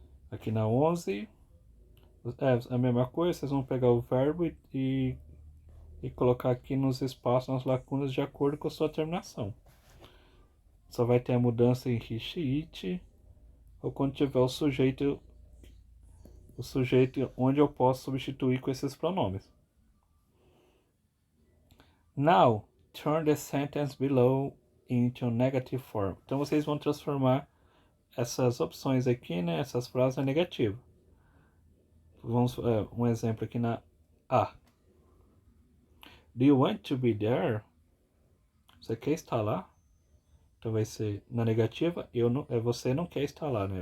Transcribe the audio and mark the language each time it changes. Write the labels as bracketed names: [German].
[Portuguese] Aqui na 11, a mesma coisa, vocês vão pegar o verbo e colocar aqui nos espaços, nas lacunas, de acordo com a sua terminação. Só vai ter a mudança em he, she, it, ou quando tiver o sujeito onde eu posso substituir com esses pronomes. [English] Now, turn the sentence below into negative form. [Portuguese] Então vocês vão transformar essas opções aqui, né, essas frases em negativo. Vamos um exemplo aqui na A. [English] Do you want to be there? [Portuguese] Você quer estar lá? Então vai ser na negativa, você não quer estar lá, né?